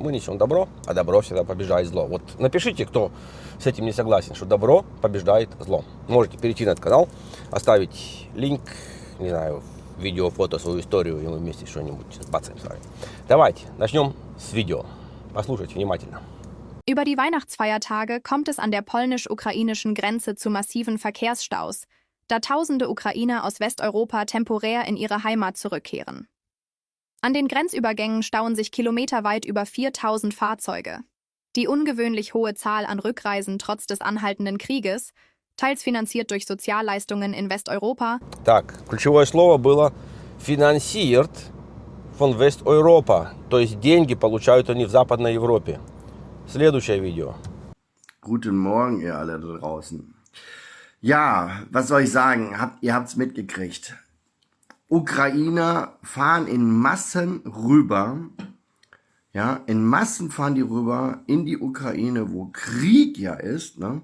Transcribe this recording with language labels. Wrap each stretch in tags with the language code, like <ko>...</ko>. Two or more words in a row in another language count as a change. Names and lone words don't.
<ru>Мы несем добро, а добро всегда побеждает зло. Вот напишите, кто с этим не согласен, что добро побеждает зло. Можете перейти на этот канал, оставить линк, не знаю, видео, фото, свою историю, и мы вместе что-нибудь сбацаем с вами. Давайте, начнем с видео. Послушайте внимательно.</ru> <de>Über die Weihnachtsfeiertage kommt es an der polnisch-ukrainischen Grenze zu massiven Verkehrsstaus, da tausende Ukrainer aus Westeuropa temporär in ihre Heimat zurückkehren. An den Grenzübergängen stauen sich kilometerweit über 4000 Fahrzeuge. Die ungewöhnlich hohe Zahl an Rückreisen trotz des anhaltenden Krieges, teils finanziert durch Sozialleistungen in Westeuropa.</de> <ru>Так, ключевое слово было</ru> <de>«finanziert von Westeuropa»,</de> <ru>то есть деньги получают они в Западной Европе. Следующее видео.</ru> <de>Guten Morgen, ihr alle da draußen. Ja, was soll ich sagen? Ihr habt's mitgekriegt. Ukrainer fahren in Massen rüber. Ja, in Massen fahren die rüber in die Ukraine, wo Krieg ja ist, ne?</de>